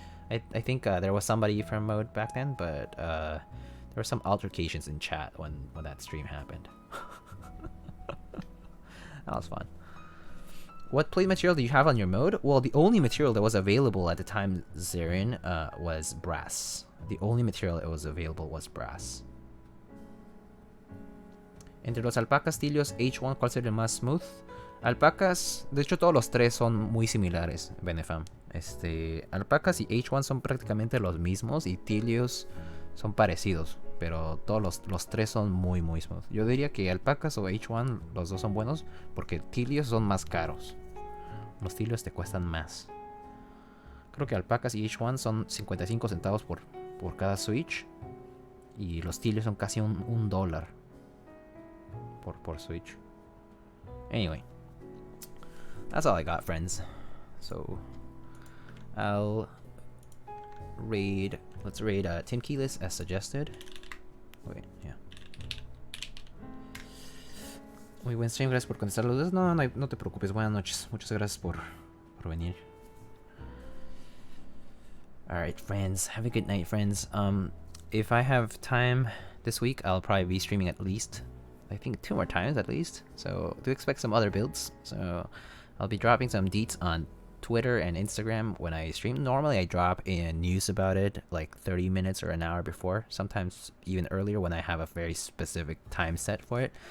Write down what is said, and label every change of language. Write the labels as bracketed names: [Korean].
[English] I think there was somebody from Mode back then, but there were some altercations in chat when that stream happened. That was fun. What plate material do you have on your Mode? Well, the only material that was available at the time, Zarin, was brass. The only material that was available was brass. [Spanish] Entre los Alpacas, Tilios, H1, ¿cuál sería el más smooth? Alpacas, de hecho todos los tres son muy similares, Benefam. Alpacas y H1 son prácticamente los mismos y Tilios son parecidos, pero todos los tres son muy smooth. Yo diría que Alpacas o H1, los dos son buenos, porque Tilios son más caros. Los Tilios te cuestan más. Creo que Alpacas y H1 son 55 centavos por cada switch, y los Tilios son casi un dólar por switch. [English] Anyway, that's all I got, friends. So let's raid Tim Keyless as suggested. Wait, yeah. [Spanish] Muy buen stream, gracias por contestar los dos. No te preocupes, buenas noches. Muchas gracias por venir. [English] Alright, friends. Have a good night, friends. If I have time this week, I'll probably be streaming at least, I think, 2 more times at least. So do expect some other builds. So I'll be dropping some deets on Twitter and Instagram when I stream. Normally I drop in news about it like 30 minutes or an hour before, sometimes even earlier when I have a very specific time set for it.